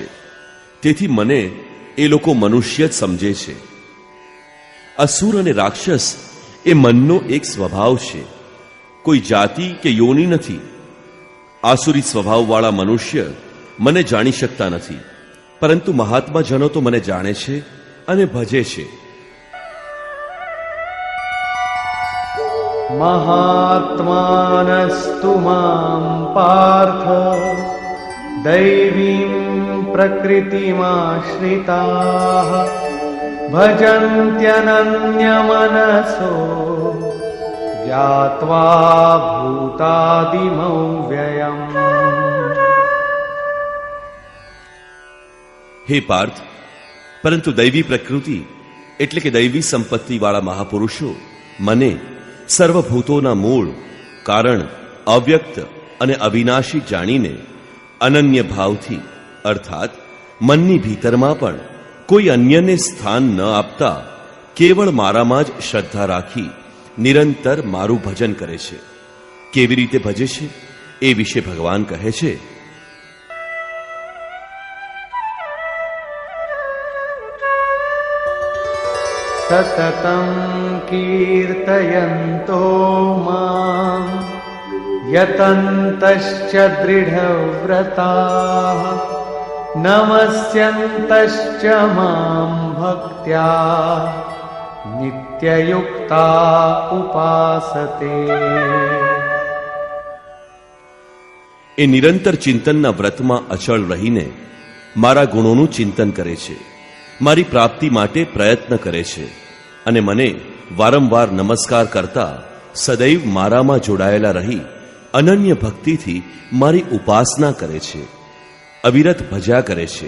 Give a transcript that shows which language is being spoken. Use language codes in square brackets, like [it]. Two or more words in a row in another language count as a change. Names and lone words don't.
[gu] તેથી મને એ લોકો મનુષ્ય જ સમજે છે. અસુર અને રાક્ષસ એ મનનો એક સ્વભાવ છે, કોઈ જાતિ કે યોની નથી. આસુરી સ્વભાવવાળા મનુષ્ય મને જાણી શકતા નથી, પરંતુ મહાત્માજનો તો મને જાણે છે અને ભજે છે. [sa] महात्मानस्तु मां पार्थ दैवीं प्रकृतिमाश्रिताः भजन्त्यनन्यमनसो ज्ञात्वा भूतादिमव्ययम्. [gu] હે પાર્થ, પરંતુ દૈવી પ્રકૃતિ એટલે કે દૈવી સંપત્તિવાળા મહાપુરુષો મને સર્વભૂતોના મૂળ, કારણ, અવ્યક્ત અને અવિનાશી જાણીને અનન્ય ભાવથી અર્થાત મનની ભીતરમાં પણ કોઈ અન્યને સ્થાન ન આપતા કેવળ મારામાં જ શ્રદ્ધા રાખી નિરંતર મારું ભજન કરે છે. કેવી રીતે ભજે છે એ વિશે ભગવાન કહે છે, [sa] सततं कीर्तयन्तो मां यतन्तश्च दृढव्रताः नमस्यन्तश्च मां भक्त्या नित्ययुक्ता उपासते. [gu] એ નિરંતર ચિંતનના વ્રતમાં અચળ રહીને મારા ગુણોનું ચિંતન કરે છે, મારી પ્રાપ્તિ માટે પ્રયત્ન કરે છે અને મને વારંવાર નમસ્કાર કરતા સદૈવ મારામાં જોડાયેલા રહી અનન્ય ભક્તિથી મારી ઉપાસના કરે છે, અવિરત ભજ્યા કરે છે.